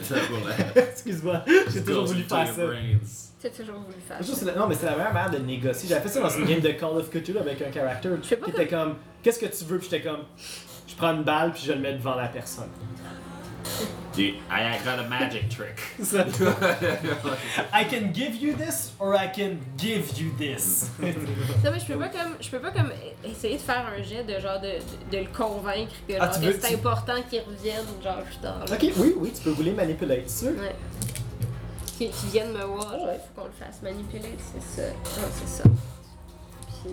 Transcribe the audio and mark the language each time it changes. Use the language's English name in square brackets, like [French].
[French] C'est un bullet. Excuse-moi, j'ai toujours voulu faire ça. Brains. T'as toujours voulu faire. Non, mais c'est la meilleure manière de négocier. J'avais fait ça dans une game de Call of Cthulhu avec un character qui était comme, qu'est-ce que tu veux? Puis j'étais comme, je prends une balle puis je le mets devant la personne. [English] Dude, I got a magic trick. I can give you this or I can give you this. [French] Non, mais je peux pas comme essayer de faire un jet de genre de le convaincre que, genre, que c'est important qu'il revienne genre plus tard. Ok, oui, tu peux vouloir manipuler, c'est sûr. Ouais. Qui viennent me voir, il faut qu'on le fasse manipuler, c'est ça. Non, c'est ça. Puis,